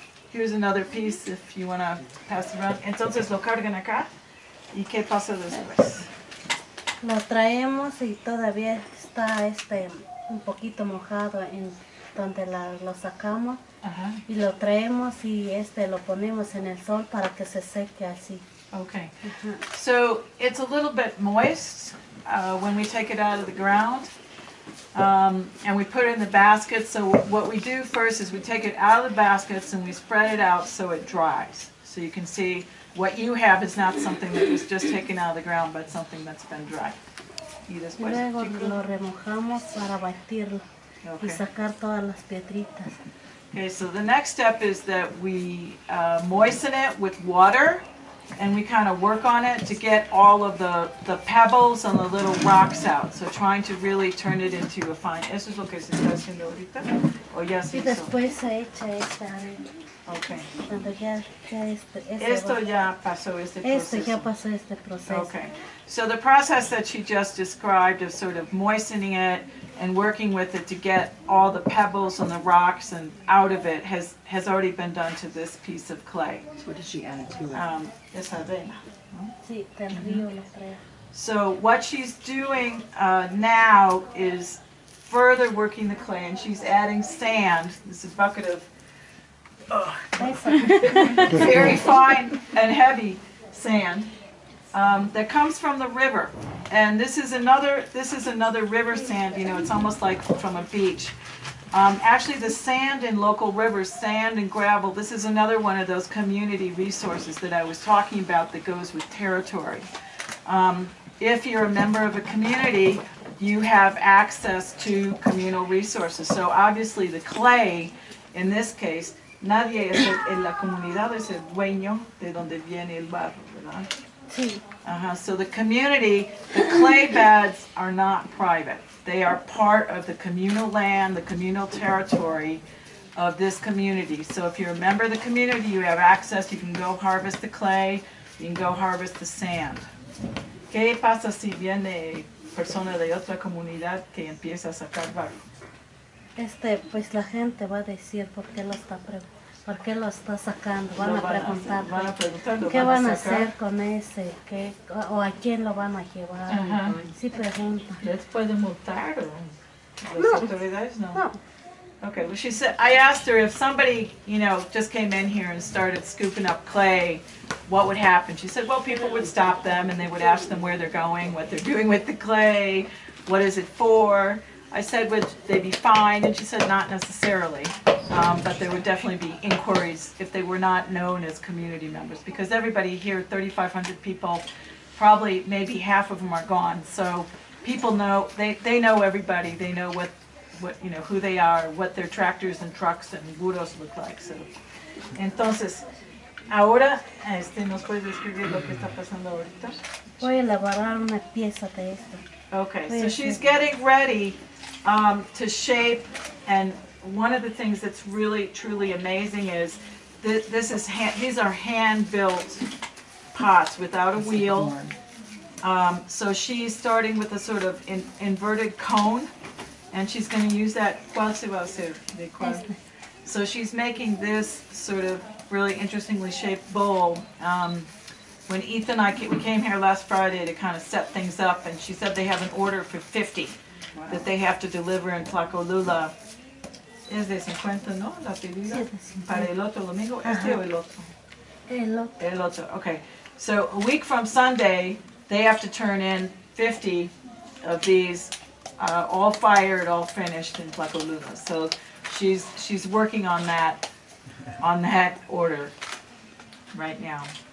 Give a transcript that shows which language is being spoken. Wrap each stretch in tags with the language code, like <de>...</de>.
<en>Here's another piece if you want to pass it around.</en> <es>Entonces lo cargan acá. ¿Y qué pasa después? Lo traemos y todavía está un poquito mojado en donde lo sacamos. Y lo traemos y lo ponemos en el sol para que se seque así.</es> <en>Okay. So it's a little bit moist when we take it out of the ground. And we put it in the baskets. So what we do first is we take it out of the baskets and we spread it out so it dries. So you can see what you have is not something that was just taken out of the ground, but something that's been dried.</en> <es>Y después, luego lo remojamos para batirlo y sacar todas las piedritas.</es> <en>Okay, so the next step is that we moisten it with water and we kind of work on it to get all of the pebbles and the little rocks out. So trying to really turn it into a fine.</en> <es>¿Eso es lo que se está haciendo ahorita? ¿O ya se Y hizo? después se echa esta arena.</es> <en>Okay.</en> <es>Cuando ya Esto ya pasó este proceso. Esto ya pasó este proceso.</es> <en>Okay. So the process that she just described of sort of moistening it and working with it to get all the pebbles and the rocks and out of it has already been done to this piece of clay. So what did she add to it?</en> <es>Es arena. Sí, del río lo trae.</es> <en>So what she's doing now is further working the clay, and she's adding sand. This is a bucket of very fine and heavy sand that comes from the river. And this is another river sand. You know, it's almost like from a beach. Actually, the sand in local rivers, sand and gravel, this is another one of those community resources that I was talking about that goes with territory. If you're a member of a community, you have access to communal resources. So obviously the clay, in this case,</en> <es>nadie en la comunidad es el dueño de donde viene el barro, ¿verdad? Sí.</es> <en>So the community, the clay beds are not private. They are part of the communal land, the communal territory of this community. So if you're a member of the community, you have access, you can go harvest the clay, you can go harvest the sand.</en> <es>¿Qué pasa si viene persona de otra comunidad que empieza a sacar barro? Pues la gente va a decir por qué lo está sacando. Van a preguntar qué van a hacer con ese, o a quién lo van a llevar. Sí preguntan. ¿Les pueden multar o las autoridades? No.</es> <en>Okay, well she said, I asked her if somebody, you know, just came in here and started scooping up clay, what would happen? She said, well, people would stop them and they would ask them where they're going, what they're doing with the clay, what is it for? I said, would they be fined? And she said, not necessarily, but there would definitely be inquiries if they were not known as community members, because everybody here, 3,500 people, probably maybe half of them are gone. So people know, they know everybody, they know what you know, who they are, what their tractors and trucks and burros look like.</en> <es>So, entonces, ahora, ¿nos puedes describir lo que está pasando ahorita? Voy a elaborar una pieza de esto.</es> <en>Okay, so she's getting ready to shape, and one of the things that's really truly amazing is these are hand-built pots without a wheel. So she's starting with a sort of inverted cone, and she's going to use that.</en> <es>¿Cuál se va a hacer? ¿De cuál?</es> <en>So she's making this sort of really interestingly shaped bowl. When Ethan and I we came here last Friday to kind of set things up, and she said they have an order for 50 that they have to deliver in Tlacolula.</en> <es>Es de 50, ¿no? La pedida para el otro domingo. ¿Este o el otro? El otro. El otro. Okay.</es> <en>So a week from Sunday, they have to turn in 50 of these, all fired, all finished in Tlacolula. So she's working on that order right now.</en>